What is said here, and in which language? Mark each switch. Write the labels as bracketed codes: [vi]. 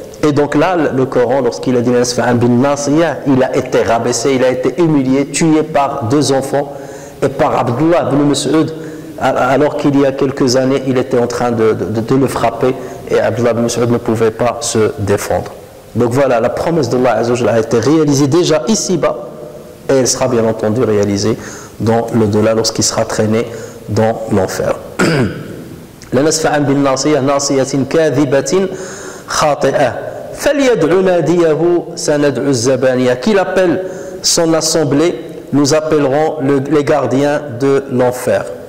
[fr] Et donc là, le Coran, lorsqu'il a dit il a été rabaissé, il a été humilié, tué par deux enfants et par Abdullah ibn Mas'ud, alors qu'il y a quelques années, il était en train de le frapper et Abdullah ibn Mas'ud ne pouvait pas se défendre. Donc voilà, la promesse d'Allah Azza wa Jalla a été réalisée déjà ici-bas et elle sera bien entendu réalisée dans l'au-delà lorsqu'il sera traîné dans l'enfer. [ar] لنسفعا بالناصية ناصية كاذبة خاطئة فليدع ناديه سندع الزبانية. [fr] Qu'il appelle son assemblée, nous appellerons les gardiens de l'enfer.